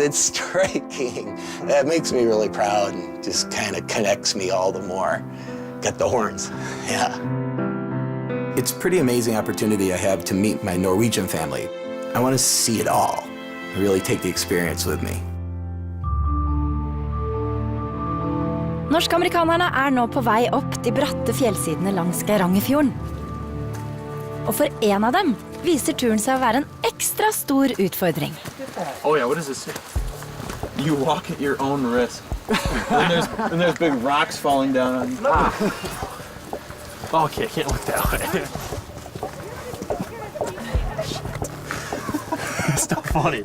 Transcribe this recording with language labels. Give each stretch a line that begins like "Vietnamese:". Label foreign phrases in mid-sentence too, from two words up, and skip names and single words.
English: It's striking. That makes me really proud and just kind of connects me all the more. Got the horns, yeah. It's a pretty amazing opportunity I have to meet my Norwegian family. I want to see it all, really take the experience with me.
Norwegian: Norsk-amerikanerne nå på vei opp de bratte fjellsidene langs Geirangerfjorden. Og for en av dem viser turen seg å være en ekstra stor utfordring.
English: Oh yeah, what does this say? You walk at your own risk. and there's big rocks falling down on you. Okay, I can't look that way. It's not funny.